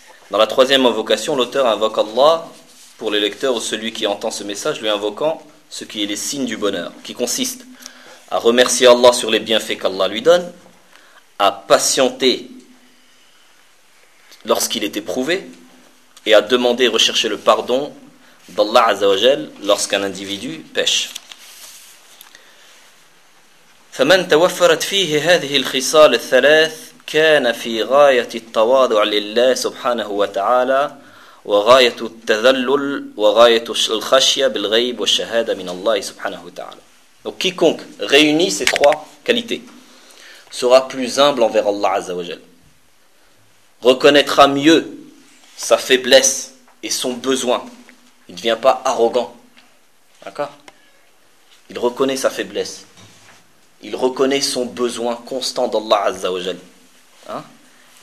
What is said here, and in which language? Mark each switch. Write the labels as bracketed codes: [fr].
[fr] Dans la troisième invocation, l'auteur invoque Allah pour les lecteurs ou celui qui entend ce message, lui invoquant ce qui est les signes du bonheur, qui consiste à remercier Allah sur les bienfaits qu'Allah lui donne, à patienter lorsqu'il est éprouvé, et à demander et rechercher le pardon d'Allah Azzawajal lorsqu'un individu pêche. [ar] فمن توفرت فيه هذه الخصال الثلاث كان في غاية التواضع لله سبحانه وتعالى وغاية التذلل وغاية الخشية بالغيب والشهادة من الله سبحانه وتعالى. [fr] Donc quiconque réunit ces trois qualités sera plus humble envers Allah Azza wa Jal, reconnaîtra mieux sa faiblesse et son besoin. Il ne devient pas arrogant. D'accord ? Il reconnaît sa faiblesse. Il reconnaît son besoin constant d'Allah Azza wa Jal. Hein ?